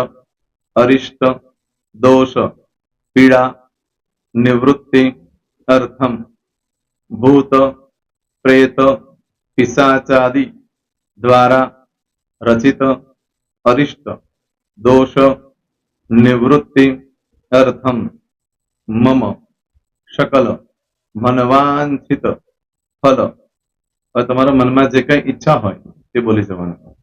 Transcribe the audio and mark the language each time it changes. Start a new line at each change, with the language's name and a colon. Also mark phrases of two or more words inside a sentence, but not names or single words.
Sanskrit: अरिष्ट दोष पीड़ा निवृत्ति अर्थम भूत प्रेत पिशाचादि द्वारा रचित अरिष्ट दोष निवृत्ति अर्थम मम सकल मनवांछित फल.
Gujarati: તમારા મનમાં જે કઈ ઈચ્છા હોય તે બોલી જવાનું.